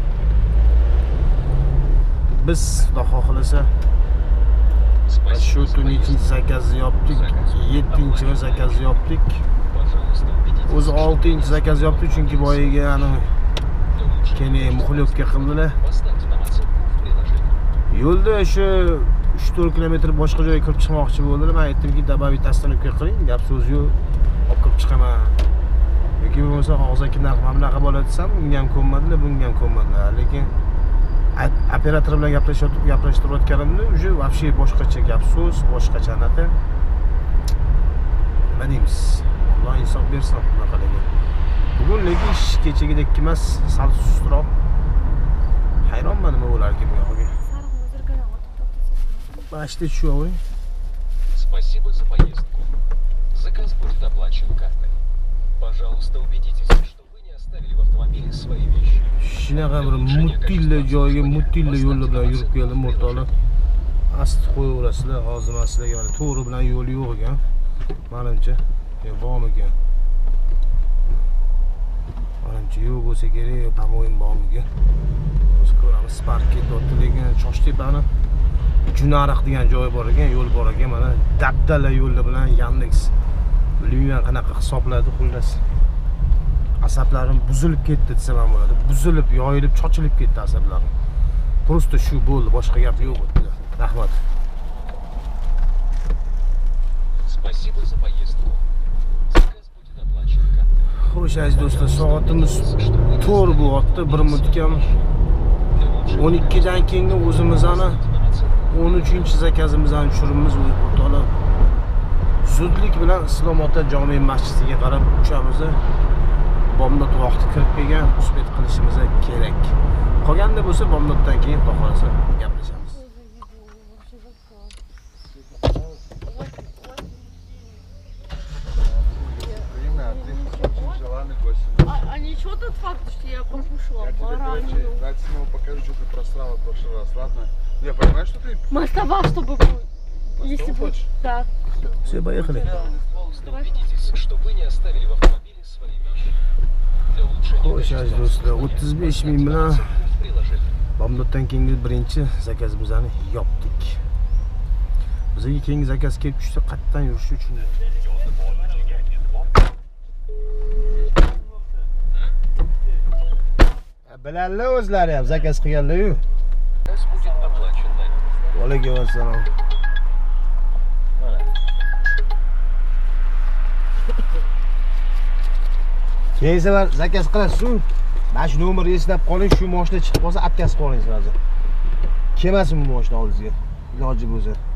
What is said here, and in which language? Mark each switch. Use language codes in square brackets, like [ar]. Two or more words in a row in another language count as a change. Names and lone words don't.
[uz] Biz xudo xohlasa shu tunning zakazni yopdik, 7-chi zakazni yopdik. O'zi 6-chi zakaz yopdik, chunki boyiga ana keyin muxliyotga qildilar. Yo'lda shu 3-4 kilometr boshqa joyga kirib chiqmoqchi bo'ldilar. Men aytdimki, [ru] добавить остановка [uz] qiling, gap so'z yo'q, olib kirib chiqaman. Yoki bo'lmasa hozirgi narx mamlaqa bo'ladi desam, unga ham ko'nmadilar, bunga ham ko'nmadilar. Lekin operator bilan gaplashtirayotganimda [ru] уже вообще [uz] boshqacha gap so'z, boshqacha anaqa. Nima deymiz? Alloh insof bersin bunaqalarga. Bugunligi ish kechagidek emas, sal sustroq. Hayronman nima bo'lar ekan bunga. [ru] Почти чё. Спасибо за поездку. Заказ будет оплачен картой. Пожалуйста, убедитесь, что вы не оставили в автомобиле свои вещи. [uz] Shunaqa bir mutilla joyga, mutilla yo'l bilan yurib keldim o'rtoqlar. Asti qo'yaverasizlar, hozir men sizlarga mana to'g'ri bilan yo'l yo'q ekan. Menimcha, bormi ekan? Menimcha yo'q bo'lsa kerak, [ru] по-моему, [uz] bormi ekan? O'zi ko'ramiz, Spark ketyapti, lekin Choshtepani Junariq degan joy bor ekan, yo'l bor ekan, mana dabdala yo'l bilan Yandex. Bilmayman qanaqa hisobladi, xullas. Asablarim buzilib ketdi desam ham bo'ladi. Buzilib, yoyilib, chochilib ketdi asablarim. Просто shu bo'ldi, boshqa gap yo'q o'tdi. Rahmat. [ru] Спасибо за поездку. Заказ будет оплачен картой. [uz] Xo'sh, aziz do'stlar, soatimiz 4 bo'lyapti, 1 minut kam. 12 dan keyingi o'zimiz ana 13-chi zakazimizni tushirimiz o'rtoqlar. Zudlik bilan Islom ota jome masjidiga qarab uchamiz. bomdod vaqti kirib kelgan, uspet qilishimiz kerak. Qolganda bo'lsa bomdoddan keyin xohlasa gaplashamiz. [ru] А ничего тот факт, что я покушала баранину. Давайте снова покажу, что ты просрала в прошлый раз, ладно? Я понимаю, что ты... Мастова, чтобы был. Если бы... хочешь? Да. Все, поехали. Убедитесь, что вы не оставили в автомобиле свои вещи. Для улучшения [uz] Xo'sh, aziz do'stlar, 35 ming bilan [ru] приложение. [uz] bomdoddan keyingi birinchi zakazimizni yopdik. Bizga keyingi zakaz kelib tushsa, qatdan yurish uchun. Bilallar o'zlari ham zakaz qilganlar-ku. [ru] Заказ будет оплачен на [uz] Alaykum assalom. Keyin safar zakaz qilasiz-ku. Mana shu nomerni eslab qoling, shu mashina chiqib qolsa, atkaz qoling hozir. Kelmasin bu mashina oldingizga. Iloji bo'lsa.